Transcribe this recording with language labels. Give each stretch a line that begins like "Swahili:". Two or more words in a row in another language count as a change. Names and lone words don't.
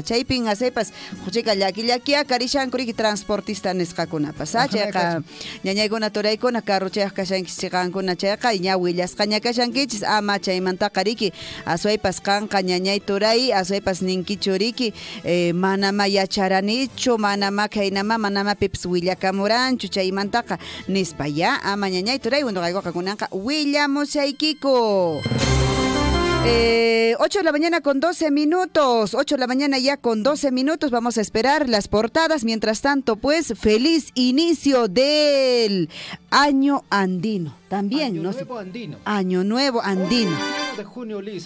Quechua: chaypin asaypas uqchika llaki karishanku riki transportista nisqakunapas chayqa ñañaykuna turaykuna carro chayaq kashankis chiqankuna chayqa ña willasqaña kashankichis ama chaymantaqa riki aswaypas kanqa ñañay turay aswaypas ninkichu riki manama yacharanichu manama kaynama manama pips willakamuranchu chaymantaqa nispa ya ama ñañay turay wunduqaykuqa kunanqa willamusaykiko.
Spanish: 8 de la mañana con 12 minutos. 8 de la mañana ya con 12 minutos. Vamos a esperar las portadas. Mientras tanto, pues, feliz inicio del año andino. También, Año Nuevo Andino. Año Nuevo Andino. 1 de junio, Liz.